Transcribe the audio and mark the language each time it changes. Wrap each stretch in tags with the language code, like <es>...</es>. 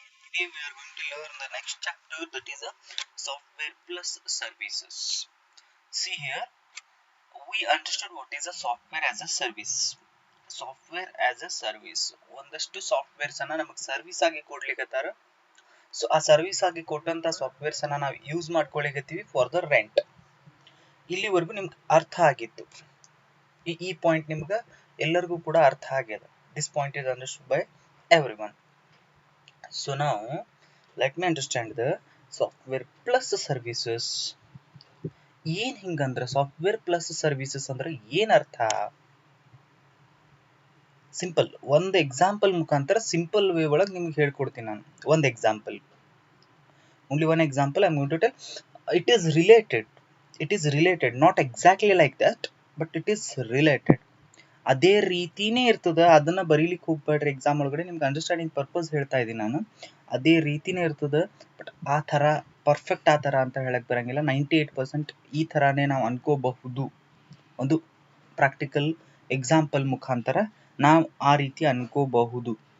<en>Today we are going to learn the next chapter, that is a software plus services. See here, we understood what is a software as a service. Software as a service</en> <kn>ಒಂದಷ್ಟು softwares ಅನ್ನ ನಮಗೆ service ಆಗಿ ಕೊಡ್ಲಿಕ್ಕತ್ತಾರ. So ಆ service ಆಗಿ ಕೊಟ್ಟಂತ softwares ಅನ್ನ ನಾವು use ಮಾಡ್ಕೊಳ್ಳಿಕತ್ತೀವಿ</kn> <en>For the rent.</en> <kn>ಇಲ್ಲಿವರೆಗೂ ನಿಮ್ಗೆ ಅರ್ಥ ಆಗಿತ್ತು. ಈ ಪಾಯಿಂಟ್ ನಿಮ್ಗೆ ಎಲ್ಲರಿಗೂ ಕೂಡ ಅರ್ಥ ಆಗ್ಯದ.</kn> <en>This point is understood by everyone. So now let me understand the software plus services.</en> <kn>ಏನ್ ಹಿಂಗಂದ್ರ ಸಾಫ್ಟ್ವೇರ್ ಪ್ಲಸ್ ಸರ್ವಿಸಸ್ ಅಂದ್ರೆ ಏನ್ ಅರ್ಥ? ಸಿಂಪಲ್ ಒಂದು ಎಕ್ಸಾಂಪಲ್ ಮುಖಾಂತರ ಸಿಂಪಲ್ ವೇ ಒಳಗೆ ನಿಮ್ಗೆ ಹೇಳ್ಕೊಡ್ತೀನಿ ನಾನು.</kn> <en>ಒಂದು example, only one example I'm going to tell. It is related, not exactly like that, but it is related.</en> <kn>ಅದೇ ರೀತಿನೇ ಇರ್ತದ. ಅದನ್ನ ಬರೀಲಿಕ್ಕೆ ಹೋಗ್ಬೇಡ್ರಿ ಎಕ್ಸಾಮ್ ಒಳಗಡೆ. ನಿಮ್ಗೆ ಅಂಡರ್ಸ್ಟ್ಯಾಂಡಿಂಗ್ ಪರ್ಪಸ್ ಹೇಳ್ತಾ ಇದ್ದೀನಿ ನಾನು. ಅದೇ ರೀತಿನೇ ಇರ್ತದ, ಬಟ್ ಆ ಥರ ಪರ್ಫೆಕ್ಟ್ ಆ ಥರ ಅಂತ ಹೇಳಕ್ ಬರಂಗಿಲ್ಲ. 98% ಈ ಥರಾನೇ ನಾವು ಅನ್ಕೋಬಹುದು. ಒಂದು ಪ್ರಾಕ್ಟಿಕಲ್ ಎಕ್ಸಾಂಪಲ್ ಮುಖಾಂತರ ನಾವು ಆ ರೀತಿ ಅನ್ಕೋಬಹುದು.</kn>